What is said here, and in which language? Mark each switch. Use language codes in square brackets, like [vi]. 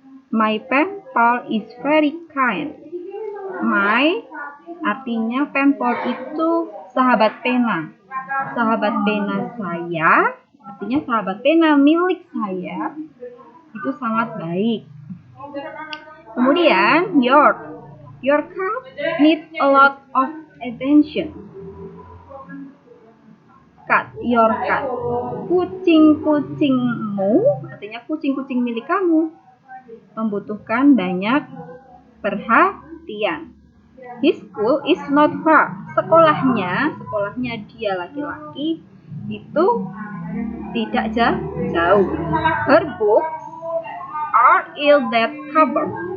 [en] My pen pal is very kind. My [id] artinya pen pal itu sahabat pena. Sahabat pena saya artinya sahabat pena milik saya itu sangat baik. Kemudian [en] your cat needs a lot of attention. cat, your cat. [id] Kucing-kucingmu, artinya kucing-kucing milik kamu, membutuhkan banyak perhatian. [en] His school is not far. [id] Sekolahnya dia laki-laki itu tidak jauh. [en] Her books are in that cupboard.